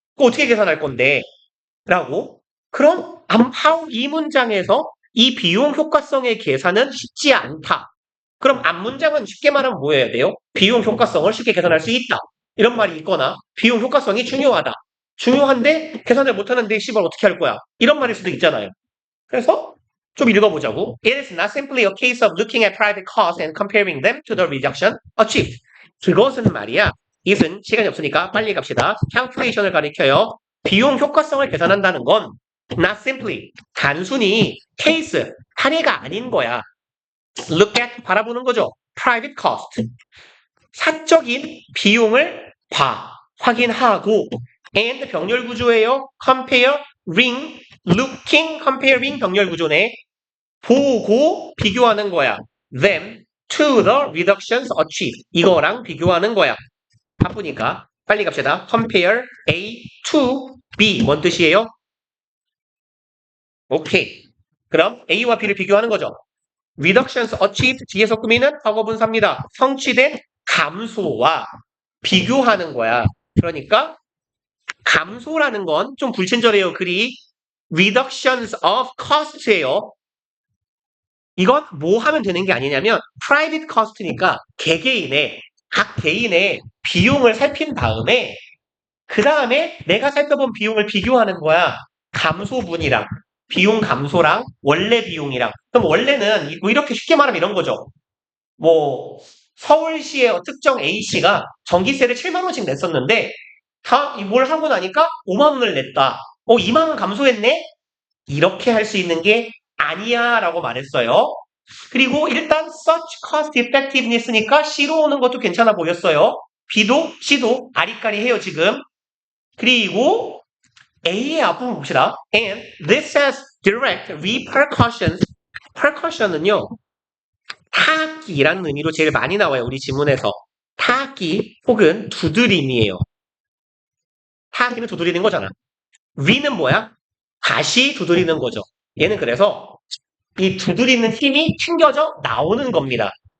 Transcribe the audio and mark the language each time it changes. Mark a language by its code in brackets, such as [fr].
[ko] 그거 어떻게 계산할 건데? 라고. 그럼 이 문장에서 이 비용 효과성의 계산은 쉽지 않다. 그럼 앞문장은 쉽게 말하면 뭐 해야 돼요? 비용 효과성을 쉽게 계산할 수 있다. 이런 말이 있거나 비용 효과성이 중요하다. 중요한데 계산을 못하는데 씨발 어떻게 할 거야? 이런 말일 수도 있잖아요. 그래서 좀 읽어보자고. [en] It is not simply a case of looking at private costs and comparing them to the reduction achieved. [ko] 그것은 말이야. it은 시간이 없으니까 빨리 갑시다. calculation을 가리켜요. 비용 효과성을 계산한다는 건 [en] not simply [ko] 단순히 케이스 사례가 아닌 거야. look at 바라보는 거죠. private cost 사적인 비용을 확인하고 and 병렬 구조예요. [en] comparing looking comparing [ko] 병렬 구조네. 보고 비교하는 거야. [en] them to the reductions achieved [ko] 이거랑 비교하는 거야. 바쁘니까 빨리 갑시다. [en] compare A to B [ko] 뭔 뜻이에요? 오케이. 그럼 A와 B를 비교하는 거죠. [en] reductions achieved [ko] 뒤에서 꾸미는 과거 분사입니다. 성취된 감소와 비교하는 거야. 그러니까 감소라는 건 좀 불친절해요. [en] 글이 reductions of cost예요. [ko] 이건 뭐 하면 되는 게 아니냐면 private cost니까 각 개인의 비용을 살핀 다음에 그 다음에 내가 살펴본 비용을 비교하는 거야. 감소분이랑 비용 감소랑 원래 비용이랑. 그럼 원래는 뭐 이렇게 쉽게 말하면 이런 거죠. 뭐 서울시의 특정 A씨가 전기세를 7만 원씩 냈었는데 뭘 하고 나니까 5만 원을 냈다. 2만 원 감소했네? 이렇게 할 수 있는 게 아니야 라고 말했어요. 그리고 일단 [en] such cost effectiveness [ko] 니까 C로 오는 것도 괜찮아 보였어요. B도 C도 아리까리해요 지금. 그리고 A의 앞부분 봅시다. [en] And this has direct repercussions. [ko] percussion은요. 타악기라는 의미로 제일 많이 나와요. 우리 지문에서. 타악기 혹은 두드림이에요. 타악기는 두드리는 거잖아. re는 뭐야? 다시 두드리는 거죠. 얘는 그래서 이 두드리는 힘이 튕겨져 나오는 겁니다.